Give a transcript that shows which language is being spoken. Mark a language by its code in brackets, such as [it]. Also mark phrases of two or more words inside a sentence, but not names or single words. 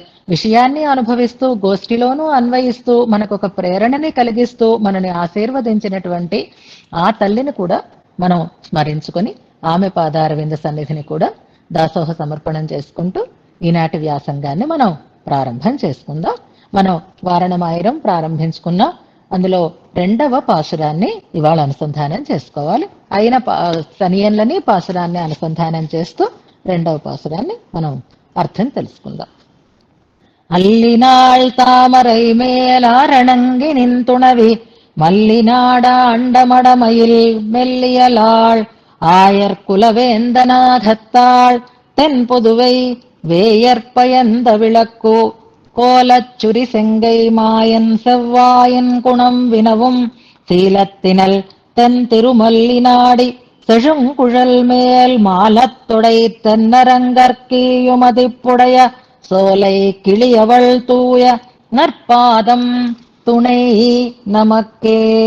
[te] విషయాన్ని అనుభవిస్తూ, గోష్ఠిలోనూ అన్వయిస్తూ, మనకు ఒక ప్రేరణని కలిగిస్తూ మనని ఆశీర్వదించినటువంటి ఆ తల్లిని కూడా మనం స్మరించుకొని ఆమె పాదార వింద సన్నిధిని కూడా దాసోహ సమర్పణం చేసుకుంటూ ఈనాటి వ్యాసంగాన్ని మనం ప్రారంభం చేసుకుందాం. మనం వారణమాయిరం ప్రారంభించుకున్నాం. అందులో 2వ పాశురాన్ని ఇవాళ అనుసంధానం చేసుకోవాలి. అయిన శనియన్లని పాశురాన్ని అనుసంధానం చేస్తూ 2వ పాశురాన్ని మనం అర్థం తెలుసుకుందాం. [ta] அல்லினாள் தாமரை மேலாரணங்கி நின்துணவி மல்லிநாட அண்டமடமயில் மெல்லியலாள் ஆயர்குலவேந்தநாதத்தாள் தென்புதுவை வேயற்பயந்த விளக்கு கோலச்சுரி செங்கை மாயன் செவ்வாயன் குணம் வினவும் சீலத்தினல் தென் திருமல்லி நாடி செழுங்குழல் மேல் மாலத்துடை தென்னரங்கற்கீயுமதிப்புடைய சோலை கிளியவள் தூய நற்பாதம் துணை நமக்கே.